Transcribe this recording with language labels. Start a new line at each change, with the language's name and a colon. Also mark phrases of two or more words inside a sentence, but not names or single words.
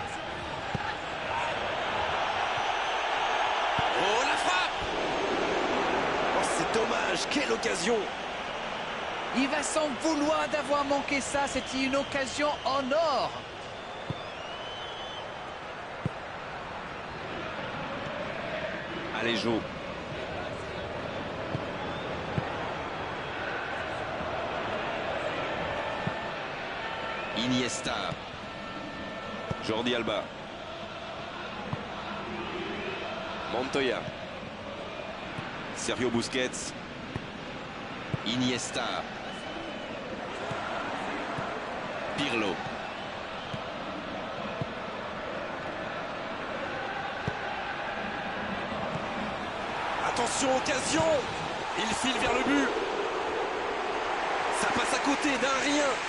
French: Oh, la frappe! Oh, c'est dommage, quelle occasion! Il va s'en vouloir d'avoir manqué ça. C'était une occasion en or. Allez, Jo. Iniesta. Jordi Alba. Montoya. Sergio Busquets. Iniesta. Pirlo. Attention, occasion. Il file vers le but. Ça passe à côté d'un rien.